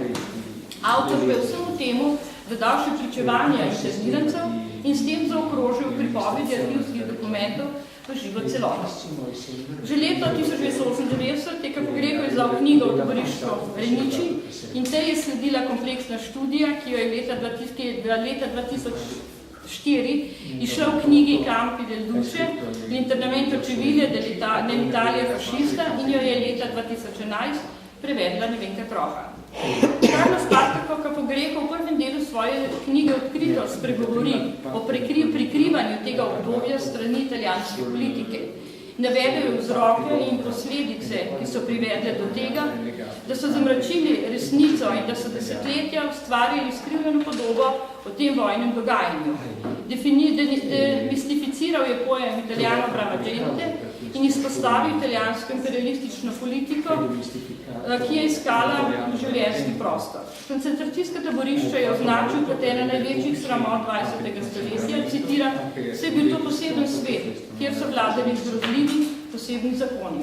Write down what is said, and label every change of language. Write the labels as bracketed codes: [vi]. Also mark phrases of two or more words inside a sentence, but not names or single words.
[sl] Avtor pa je vsemu temu dodal še pričevanja internirancev in s tem zaokrožil pripovedi arhivskih dokumentov v živo celoto. Že leta 1998 je Capogrego izdal knjigo o taborišču Reniči in tej je sledila kompleksna študija, ki jo je leta 2004 išla v knjigi Campi del Duce, l'internamento civile dell'Italia fascista in jo je leta 2011 prevedla Nevenka Troha. Carlo Spartaco Capogrego v prvem delu svoje knjige odkrito spregovori o prikrivanju tega obdobja strani italijanske politike. Navedajo vzroke in posledice, ki so privedle do tega, da so zamračili resnico in da so desetletja ustvarili skrivljeno podobo o tem vojnem dogajanju. Demistificiral je pojem [it] Italijano brava gente [sl] in izpostavil italijansko imperialistično politiko, ki je iskala življenjski prostor. Koncentracijska taborišča je označil kot ena največjih sramot 20. stoletja, citiram, se je bil to poseben svet, kjer so vladali grozljivi posebni zakoni.